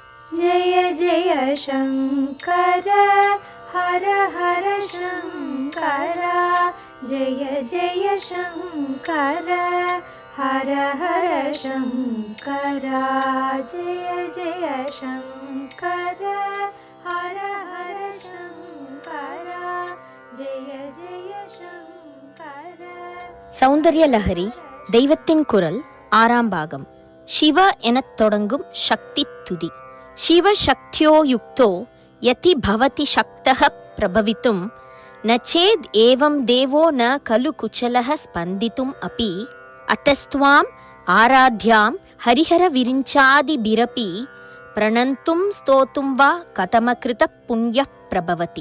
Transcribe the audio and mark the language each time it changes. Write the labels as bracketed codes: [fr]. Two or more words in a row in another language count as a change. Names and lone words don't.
[sa] जय जय शङ्कर हर हर शङ्कर जय जय शङ्कर हर हर शङ्कर जय जय शङ्कर हर हर शङ्कर जय जय शङ्कर. [ta] சௌந்தர்ய லஹரி தெய்வத்தின் குரல் 6ஆம் பாகம். சிவ எனத் தொடங்கும் சக்தி துதி. [sa] शिवः शक्त्या युक्तो यदि भवति शक्तः प्रभवितुं न चेद् एवं देवो न खलु कुशलः स्पन्दितुम् अपि अतस्त्वाम् आराध्यां हरिहर विरिञ्चादि भिरपि प्रणन्तुं स्तोतुं वा कथमकृत पुण्यः प्रभवति.